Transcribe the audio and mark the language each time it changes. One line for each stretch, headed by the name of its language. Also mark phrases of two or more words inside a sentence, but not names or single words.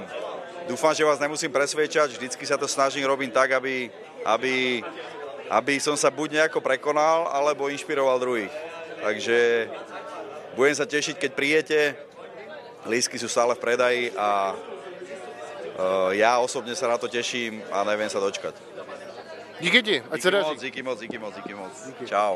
Slovak: Dúfam, že vás nemusím presviečať, vždycky sa to snažím robiť tak, aby som sa buď nejako prekonal, alebo inšpiroval druhých. Takže budem sa tešiť, keď príjete, lístky sú stále v predaji a ja osobne sa na to teším a neviem sa dočkať.
Czech: Díky ti, ať se daří. Díky moc. Čau.